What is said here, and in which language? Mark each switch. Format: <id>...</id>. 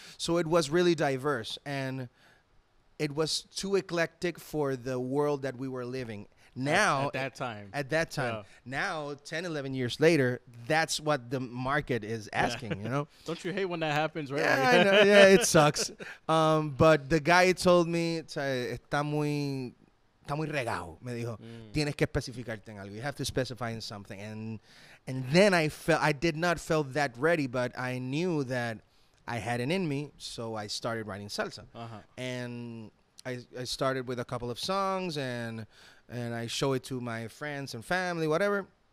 <en>So it was really diverse, and it was too eclectic for the world that we were living. Now, at that time. Yeah. Now, 10, 11 years later, that's what the market is asking, you know? Don't you hate when that happens, right? Yeah, I know. Yeah, it sucks. But the guy told me,</en> <es>está muy regado, me dijo. Tienes que especificarte en algo.</es> <en>You have to specify in something. And then I did not feel that ready, but I knew that I had it in me, so I started writing salsa. And I started with a couple of songs, and I show it to my friends and family, whatever.</en>